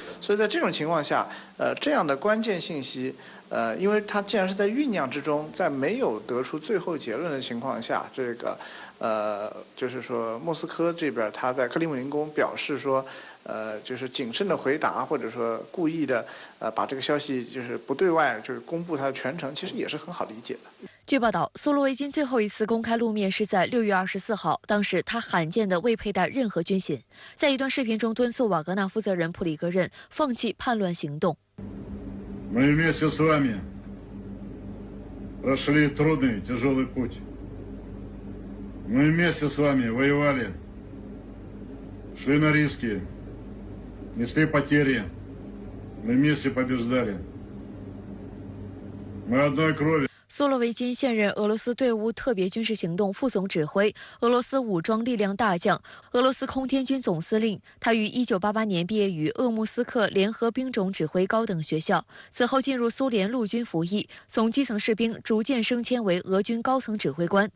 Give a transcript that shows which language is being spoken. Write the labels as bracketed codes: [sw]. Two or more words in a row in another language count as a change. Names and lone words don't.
[zh] 所以在这种情况下，这样的关键信息，因为它既然是在酝酿之中，在没有得出最后结论的情况下，就是说莫斯科这边他在克里姆林宫表示说，就是谨慎的回答，或者说故意的把这个消息就是不对外就是公布它的全程，其实也是很好理解的。据报道，苏罗维金最后一次公开露面是在6月24号，当时他罕见的未佩戴任何军衔，在一段视频中敦促瓦格纳负责人普里戈任放弃叛乱行动。 [ru] Мы вместе с вами прошли трудный, тяжелый путь. Мы вместе с вами воевали, шли на риски, несли потери. Мы вместе побеждали. Мы одной крови. [zh] 苏罗维金现任俄罗斯对乌特别军事行动副总指挥、俄罗斯武装力量大将、俄罗斯空天军总司令。他于1988年毕业于鄂木斯克联合兵种指挥高等学校，此后进入苏联陆军服役，从基层士兵逐渐升迁为俄军高层指挥官。